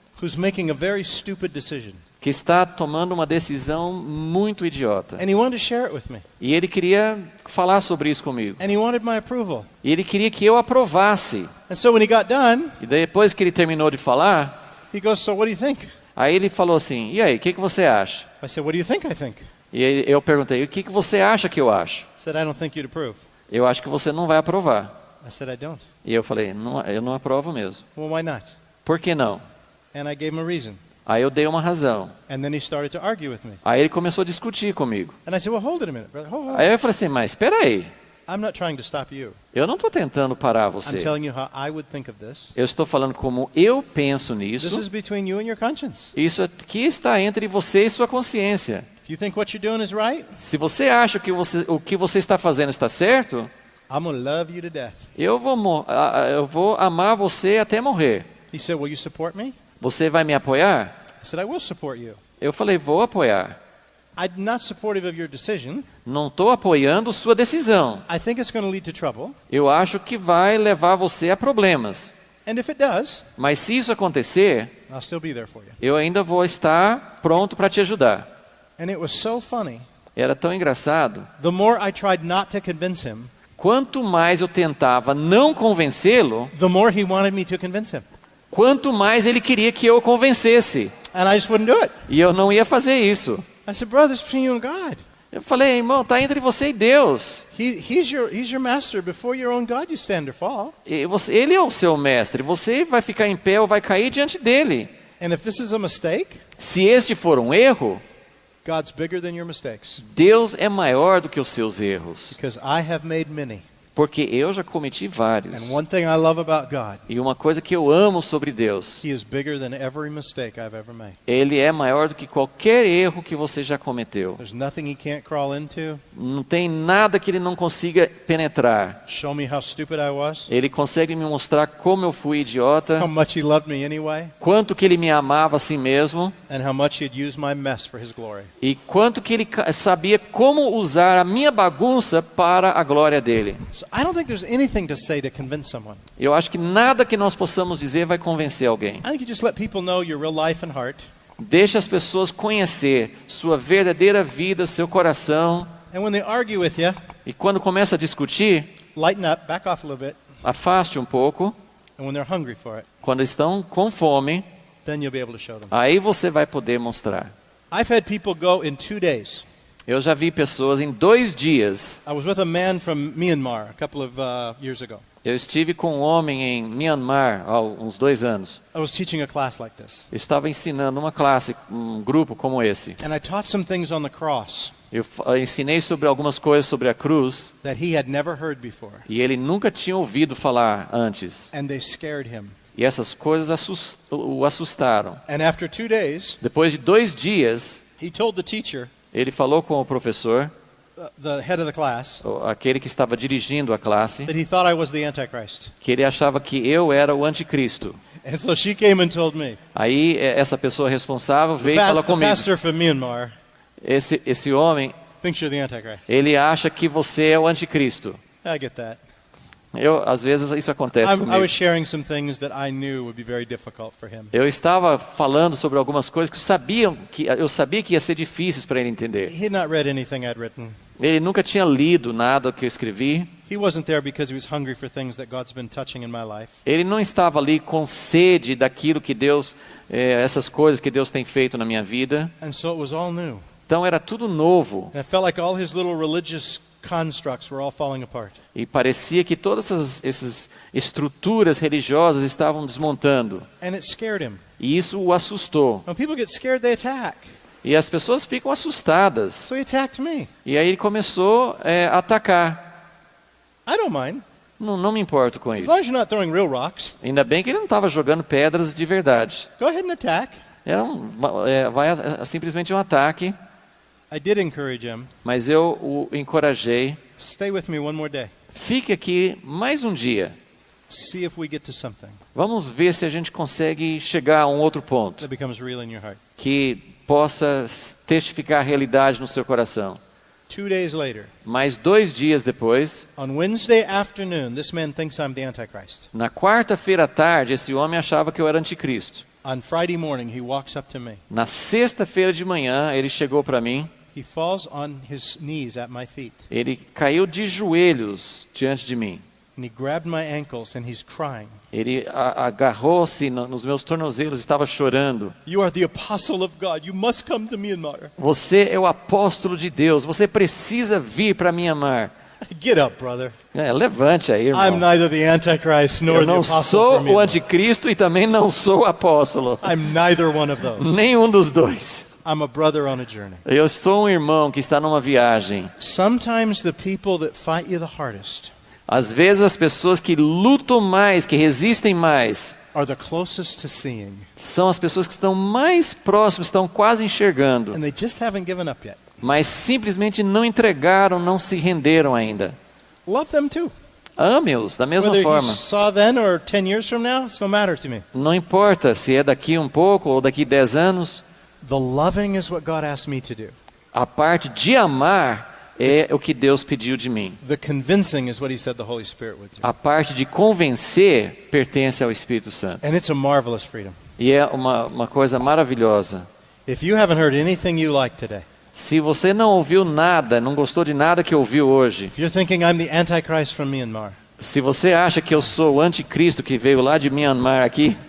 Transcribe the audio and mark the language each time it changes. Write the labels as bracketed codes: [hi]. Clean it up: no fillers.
[en] who's making a very stupid decision. [pt] que está tomando uma decisão muito idiota. [en] And he wanted to share it with me. [pt] E ele queria falar sobre isso comigo. [en] And he wanted my approval. [pt] E ele queria que eu aprovasse. [en] And so when he got done, [pt] E depois que ele terminou de falar, [en] he goes, "So what do you think?" [pt] aí ele falou assim: "E aí, o que você acha?" [en] I said, "What do you think I think?" [pt] E eu perguntei: "O que você acha que eu acho?" [en] He said, "I don't think you'd approve." [pt] "Eu acho que você não vai aprovar." [en] I said, "I don't." [pt] E eu falei: eu não aprovo mesmo." [en] Well, why not? [pt] "Por que não?" [en] And I gave him a reason. [pt] Aí eu dei uma razão. [en] And then he started to argue with me. [pt] Aí ele começou a discutir comigo. [en] And I said, "Well, hold it a minute, brother. Hold. [pt] Aí eu falei assim: "Mas espera aí. [en] I'm not trying to stop you. [pt] Eu não estou tentando parar [en] I'm [pt] você. [en] telling you how I would think of this. [pt] Eu estou falando como eu penso [en] This [pt] nisso. [en] is between you and your conscience. [pt] Isso aqui está entre você e sua consciência. [en] If you think what you're doing is right, [pt] Se você acha que o que você está fazendo está certo, [en] I'm going to love you to death." [pt] eu vou amar você até morrer. [en] He said, "Will you support me?" [pt] Você vai me apoiar?" [en] I said, "I will support you. [pt] Eu falei: "Vou apoiar. [en] I'm not supportive of your decision. [pt] Não estou apoiando sua decisão. [en] I think it's going to lead to trouble. [pt] Eu acho que vai levar você a problemas. [en] And if it does, [pt] Mas se isso acontecer, [en] I'll still be there for you." [pt] eu ainda vou estar pronto para te ajudar." [en] And it was so funny. [pt] Era tão engraçado. [en] The more I tried not to convince him, [pt] Quanto mais eu tentava não convencê-lo, [en] the more he wanted me to convince him. [pt] quanto mais ele queria que eu o convencesse. [en] And I just wouldn't do it. [pt] E eu não ia fazer isso. [en] I said, "Brother, it's between you and God." [pt] Eu falei, irmão, está entre você e Deus. [en] He's your master. Before your own God, you stand or fall. [pt] Ele é o seu mestre. Você vai ficar em pé ou vai cair diante dele. [en] And if this is a mistake, [pt] Se este for um erro, [en] God's bigger than your mistakes. [pt] Deus é maior do que os seus erros. [en] Because I have made many. [pt] Porque eu já cometi vários. [en] And one thing I love about God, [pt] E uma coisa que eu amo sobre Deus, [en] He is bigger than every mistake I've ever made. [pt] Ele é maior do que qualquer erro que você já cometeu. [en] There's nothing He can't crawl into. [pt] Não tem nada que Ele não consiga penetrar. [en] Show me how stupid I was. [pt] Ele consegue me mostrar como eu fui idiota, [en] How much He loved me anyway. [pt] quanto que Ele me amava a si mesmo, [en] And how much He'd use my mess for His glory. [pt] e quanto que Ele sabia como usar a minha bagunça para a glória dele. [en] So I don't think there's anything to say to convince someone. [pt] Eu acho que nada que nós possamos dizer vai convencer alguém. [en] I think you just let people know your real life and heart. [pt] Deixe as pessoas conhecer sua verdadeira vida, seu coração. [en] And when they argue with you, [pt] E quando começa a discutir, [en] lighten up, back off a little bit. [pt] afaste um pouco. [en] And when they're hungry for it, [pt] Quando estão com fome, [en] then you'll be able to show them. [pt] aí você vai poder mostrar. [en] I've had people go in 2 days. [pt] Eu já vi pessoas em 2 dias. [en] I was with a man from Myanmar a couple of years ago. [pt] Eu estive com um homem em Myanmar há uns 2 anos. [en] I was teaching a class like this. [pt] Eu estava ensinando uma classe, um grupo como esse. [en] And I taught some things on the cross [pt] Eu ensinei sobre algumas coisas sobre a cruz [en] that he had never heard before. [pt] e ele nunca tinha ouvido falar antes. [en] And they scared him. [pt] E essas coisas o assustaram. [en] And after 2 days, [pt] Depois de 2 dias, [en] he told the teacher, [pt] ele falou com o professor, [en] the head of the class, [pt] aquele que estava dirigindo a classe, [en] that he thought I was the Antichrist. [pt] que ele achava que eu era o anticristo. [en] And so she came and told me, [pt] Aí essa pessoa responsável veio e falou [en] the [pt] comigo. [en] pastor from Myanmar [pt] Esse homem, [en] thinks you're the Antichrist. [pt] ele acha que você é o anticristo. [en] I get that. [pt] Às vezes isso acontece [en] I [pt] comigo. [en] was sharing some things that I knew would be very difficult for him. [pt] Eu estava falando sobre algumas coisas que eu sabia que ia ser difíceis para ele entender. [en] He had not read anything I'd written. [pt] Ele nunca tinha lido nada que eu escrevi. [en] He wasn't there because he was hungry for things that God's been touching in my life. [pt] Ele não estava ali com sede daquilo que Deus, essas coisas que Deus tem feito na minha vida. [en] And so it was all new. [pt] Então era tudo novo. [en] And it felt like all his little religious constructs were all falling apart. [pt] E parecia que todas essas estruturas religiosas estavam desmontando. [en] And it scared him. [pt] E isso o assustou. [en] When people get scared, they attack. [pt] E as pessoas ficam assustadas. [en] So he attacked me. [pt] E aí ele começou a atacar. [en] I don't mind. [pt] Não me importo com [en] As [pt] isso. [en] long as you're not throwing real rocks, [pt] Ainda bem que ele não estava jogando pedras de verdade. [en] go ahead and attack. [pt] Era simplesmente um ataque. [en] I did encourage him. [pt] Mas eu o encorajei. [en] Stay with me one more day. [pt] Fique aqui mais um dia. [en] See if we get to something [pt] Vamos ver se a gente consegue chegar a um outro ponto [en] that becomes real in your heart. [pt] que possa testificar a realidade no seu coração. [en] 2 days later, [pt] Mas 2 dias depois, [en] on Wednesday afternoon, this man thinks I'm the Antichrist. [pt] na quarta-feira à tarde, esse homem achava que eu era anticristo. [en] On Friday morning, he walks up to me. [pt] Na sexta-feira de manhã, ele chegou para mim. [en] He falls on his knees at my feet. [pt] Ele caiu de joelhos diante de mim. [en] And he grabbed my ankles and he's crying. [pt] Ele agarrou-se nos meus tornozelos, estava chorando. [en] You are the apostle of God. You must come to Myanmar. [pt] Você é o apóstolo de Deus. Você precisa vir para Myanmar. [en] Get up, brother. [pt] Levante aí, irmão. [en] I'm neither the Antichrist nor [pt] Eu [en] the [pt] não [en] apostle [pt] sou [en] for [pt] o [en] Myanmar. [pt] anticristo e também não sou o apóstolo. [en] I'm neither one of those. [pt] Nenhum dos dois. [en] I'm a brother on a journey. [pt] Eu sou um irmão que está numa viagem. [en] Sometimes the people that fight you the hardest [pt] Às vezes as pessoas que lutam mais, que resistem mais, [en] are the closest to seeing. [pt] são as pessoas que estão mais próximas, estão quase enxergando, [en] And they just haven't given up yet. [pt] mas simplesmente não entregaram, não se renderam ainda. [en] Love them too. [pt] Ame-os da mesma [en] Whether you [pt] forma. [en] saw then or 10 years from now, it's no matter to me. [pt] Não importa se é daqui um pouco ou daqui 10 anos, [en] The loving is what God asked me to do. [pt] a parte de amar é o que Deus pediu de mim. [en] The convincing is what he said the Holy Spirit would do. [pt] A parte de convencer pertence ao Espírito Santo. [en] And it's a marvelous freedom. [pt] E é uma coisa maravilhosa. [en] If you haven't heard anything you like today, [pt] Se você não ouviu nada, não gostou de nada que ouviu hoje, [en] if you're thinking I'm the Antichrist from Myanmar, [pt] se você acha que eu sou o anticristo que veio lá de Myanmar aqui,